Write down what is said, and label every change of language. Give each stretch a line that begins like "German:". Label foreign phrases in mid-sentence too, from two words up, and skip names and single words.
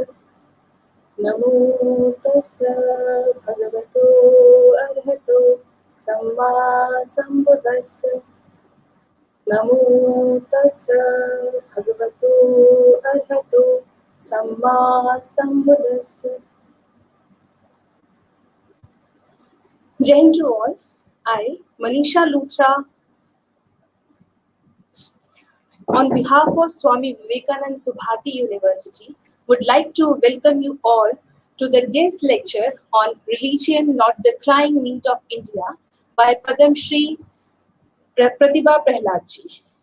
Pali: Namo tassa bhagavato arahato samma sambuddhassa. Namo tassa bhagavato arahato samma sambuddhassa.
Hindi: Jai Hind
English: to all. I, Manisha Luthra, on behalf of Swami Vivekananda Subhati University, would like to welcome you all to the guest lecture on Religion, Not the Crying Need of India by Padmashri Pratibha Prahlad ji.